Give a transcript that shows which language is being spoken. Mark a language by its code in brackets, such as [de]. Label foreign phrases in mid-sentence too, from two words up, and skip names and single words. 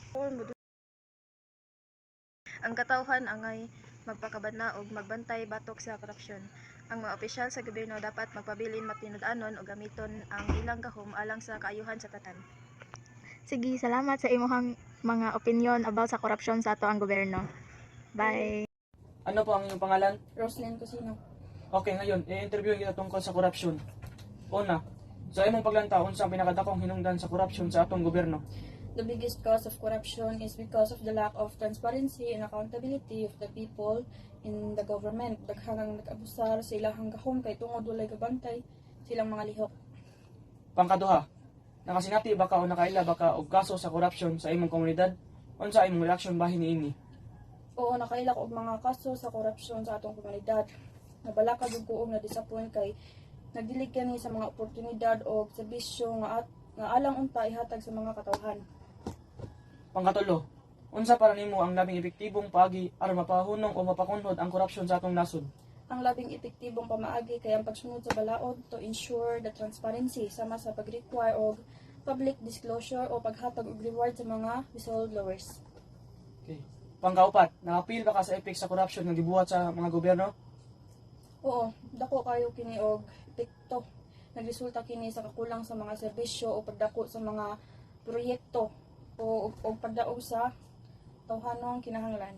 [ceb] Ang katawhan angay magpakabana og magbantay batok sa korupsyon. Ang mga opisyal sa gobyerno dapat magpabilin matinud-anon o gamiton ang ilang gahom alang sa kaayuhan sa tatan. Sige, salamat sa imong mga opinion about sa korupsyon sa ato ang gobyerno. Bye. Ano po ang inyong pangalan? Roslyn Cosino. Okay, ngayon, i-interview kita tungkol sa korupsyon. Una, sa imong paglantaw, unsa ang pinakadakong hinungdan sa korupsyon sa atong gobyerno? [en] The biggest cause of corruption is because of the lack of transparency and accountability of the people in the government. [ceb] Daghang nag-abusar sa ilahang gahom kay tungod walay gabantay silang mga lihok. Pangkaduha, nakasinati baka o nakaila baka og kaso sa korupsyon sa imong komunidad? Unsa imong reaksyon bahin niini? Oo, nakaila ko og mga kaso sa korupsyon sa atong komunidad. Nabalaka gyud ko og na-disappoint kay nagdilig kani sa mga oportunidad o serbisyo nga alang unta ihatag sa mga katawhan. Pangkatulo, unsa para nimo ang labing epektibong paagi aron mapahunong o mapakunhod ang korupsyon sa atong nasod? Ang labing epektibong pamaagi kay ang pagsunod sa balaod [en] to ensure the transparency [ceb] sama sa pag-require og [en] public disclosure [ceb] o paghatag og reward sa mga whistleblowers. Okay. Pangkaupat, na-appeal ba ka sa epek sa corruption nga gibuhat sa mga gobyerno? Oo, dako kayo kini og epekto. Nagresulta kini sa kakulang sa mga serbisyo o pagdako sa mga proyekto o pagdaog sa tawhanong kinahanglan.